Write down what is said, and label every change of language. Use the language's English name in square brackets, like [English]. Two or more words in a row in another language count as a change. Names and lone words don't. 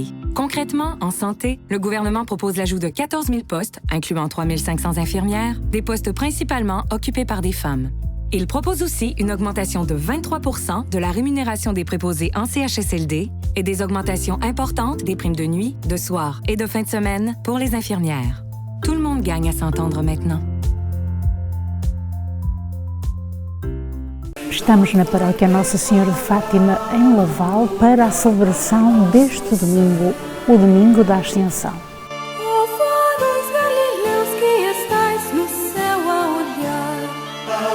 [French] Concrètement, en santé, le gouvernement propose l'ajout de 14 000 postes, incluant 3 500 infirmières, des postes principalement occupés par des femmes. Il propose aussi une augmentation de 23 % de la rémunération des préposés en CHSLD et des augmentations importantes des primes de nuit, de soir et de fin de semaine pour les infirmières. Tout le monde gagne à s'entendre maintenant. [Portuguese] Estamos na paróquia Nossa Senhora de Fátima, em Laval, para a celebração deste domingo, o Domingo da Ascensão. Vós galileus que estais no céu a olhar.